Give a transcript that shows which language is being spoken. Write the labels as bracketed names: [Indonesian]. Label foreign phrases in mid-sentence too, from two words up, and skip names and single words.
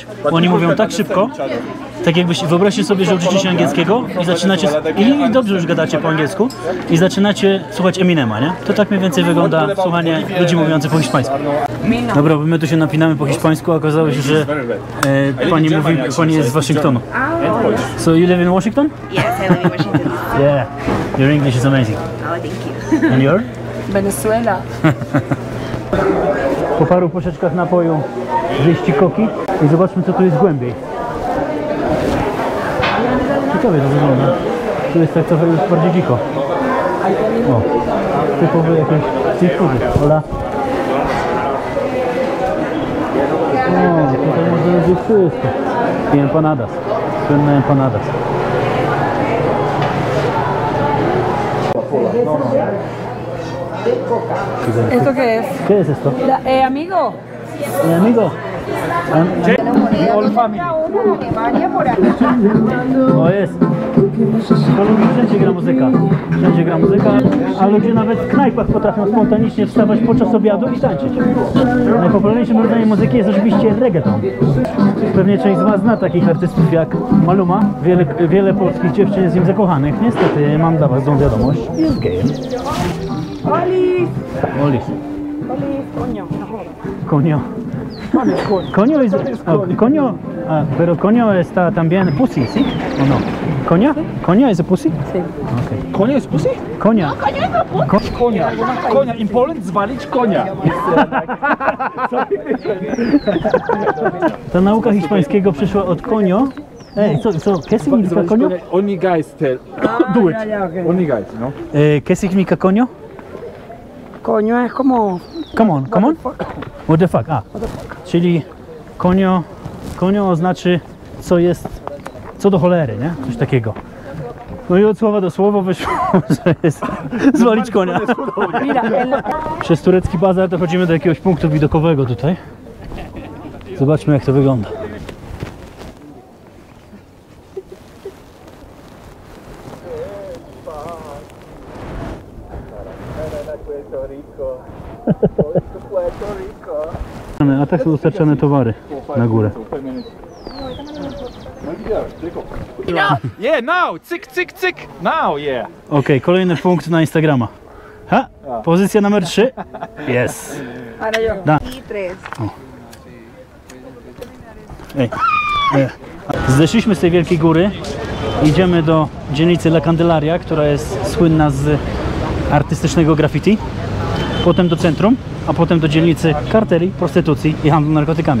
[Polish] Oni mówią tak szybko, tak jakbyś, wyobraźcie sobie, że uczycie się angielskiego i zaczynacie, i dobrze już gadacie po angielsku, i zaczynacie słuchać Eminema, nie? To tak mniej więcej wygląda słuchanie ludzi mówiących po hiszpańsku. Dobra, bo my tu się napinamy po hiszpańsku, a okazało się, że pani jest z Waszyngtonu. [English] So you live in Washington? Yes, I live in Washington. Yeah, your English is amazing. Oh, thank you. And your? Venezuela. [Polish] Po paru poszeczkach napoju zjeść koki i zobaczmy, co tu jest głębiej. Ciekawie to wygląda. Tu jest tak trochę już bardziej dziko. O, typowy jakieś seafoody. Hola. O, tutaj można zjeść wszystko. I empanadas. Słynne empanadas. [Spanish] ¿Esto qué es? ¿Qué es esto? Amigo. Amigo. [English] All family. [Spanish] No es. [Polish] W Kolumbii wszędzie gra muzyka. Wszędzie gra muzyka, a ludzie nawet w knajpach potrafią spontanicznie wstawać podczas obiadu i tańczyć. Najpopularniejszym rodzajem muzyki jest oczywiście reggaeton. Pewnie część z Was zna takich artystów jak Maluma. Wiele polskich dziewczyn jest w nim zakochanych. Niestety mam dla Was złą wiadomość. Jest gejem. [Spanish] Olis. Olis. Olis, coño. Coño. Coño es... Coño... pero coño está también pussy, ¿sí? ¿O no? ¿Coña? ¿Coña es a pussy? Sí. Okay. [Polish] Konia jest pussy? Konia. Konia. Konia. In Poland zwalić konia. Ta nauka hiszpańskiego przyszła od konio. Ej, [Spanish] ¿qué significa coño? [English] Only guys tell. Do it. Only guys, no? [Spanish] ¿Qué significa coño? Coño es como... [English] Come on. What the fuck? [Polish] Czyli konio znaczy co do cholery, nie? Coś takiego. No i od słowa do słowa wyszło, że jest zwalić konia. Przez turecki bazar dochodzimy do jakiegoś punktu widokowego tutaj. Zobaczmy, jak to wygląda. A tak są dostarczane towary na górę. [English] Yeah, now! Cyk! Now, yeah! [Polish] Okej, kolejny punkt na Instagrama. Pozycja numer 3. Jest. [Spanish] Ahora yo. Y 3. [Polish] Zeszliśmy z tej wielkiej góry. Idziemy do dzielnicy La Candelaria, która jest słynna z artystycznego graffiti. Potem do centrum, a potem do dzielnicy karteli, prostytucji i handlu narkotykami.